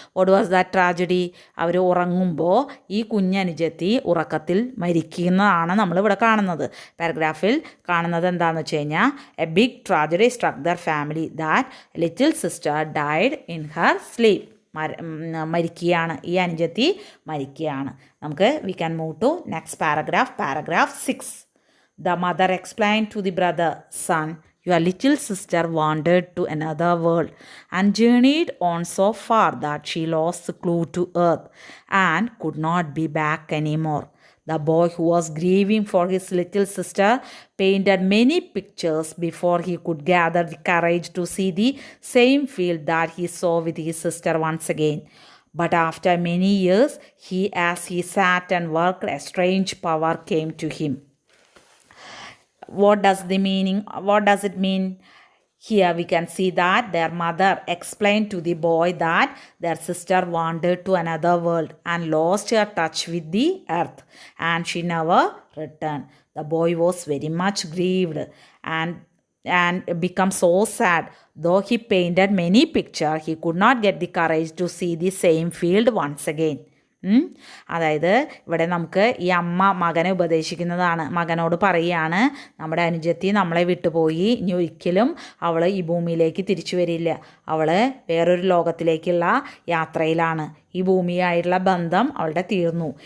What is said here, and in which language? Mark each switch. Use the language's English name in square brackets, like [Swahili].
[English] What was that tragedy? [Malayalam] അവർ ഉറങ്ങുമ്പോൾ ഈ കുഞ്ഞനുജത്തി ഉറക്കത്തിൽ മരിക്കുന്നതാണ് നമ്മളിവിടെ കാണുന്നത്. പാരഗ്രാഫിൽ കാണുന്നത് എന്താണെന്ന് വെച്ച് കഴിഞ്ഞാൽ [English] A big tragedy struck their family that little sister died in her sleep. [Malayalam] മരിക്കുകയാണ്, ഈ അനുജത്തി മരിക്കുകയാണ്. നമുക്ക് [English] We can move to next paragraph 6. The mother explained to the brother, son, Your little sister wandered to another world and journeyed on so far that she lost the clue to earth and could not be back anymore. The boy, who was grieving for his little sister, painted many pictures before he could gather the courage to see the same field that he saw with his sister once again. But after many years, as he sat and worked, a strange power came to him. What does it mean? Here we can see that their mother explained to the boy that their sister wandered to another world and lost her touch with the earth, and she never returned. The boy was very much grieved and become so sad. Though he painted many pictures, he could not get the courage to see the same field once again. [Malayalam] അതായത് ഇവിടെ നമുക്ക് ഈ അമ്മ മകനെ ഉപദേശിക്കുന്നതാണ്. മകനോട് പറയുകയാണ്, നമ്മുടെ അനുജത്തി നമ്മളെ വിട്ടുപോയി, ഇനി ഒരിക്കലും അവൾ ഈ ഭൂമിയിലേക്ക് തിരിച്ചു വരില്ല. അവൾ വേറൊരു ലോകത്തിലേക്കുള്ള യാത്രയിലാണ്. ഈ ഭൂമിയായിട്ടുള്ള ബന്ധം അവളുടെ തീർന്നു.